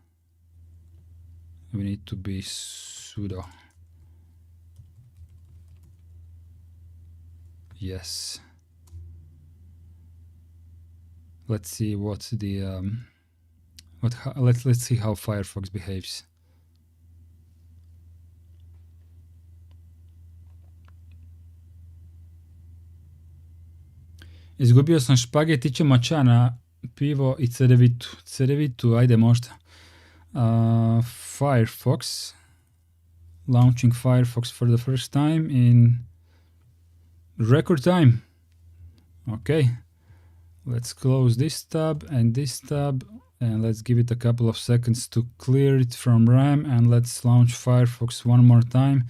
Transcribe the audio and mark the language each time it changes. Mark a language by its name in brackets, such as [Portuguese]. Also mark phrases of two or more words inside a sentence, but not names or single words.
[English] We need to be sudo. Yes. Let's see what's the let's see how Firefox behaves. [Croatian] Izgubio sam špaget, ićemo ča na pivo i cedevitu. Cedevitu, ajde možda. [English] Firefox. Launching Firefox for the first time in record time. Okay. Let's close this tab and this tab, and let's give it a couple of seconds to clear it from RAM, and let's launch Firefox one more time.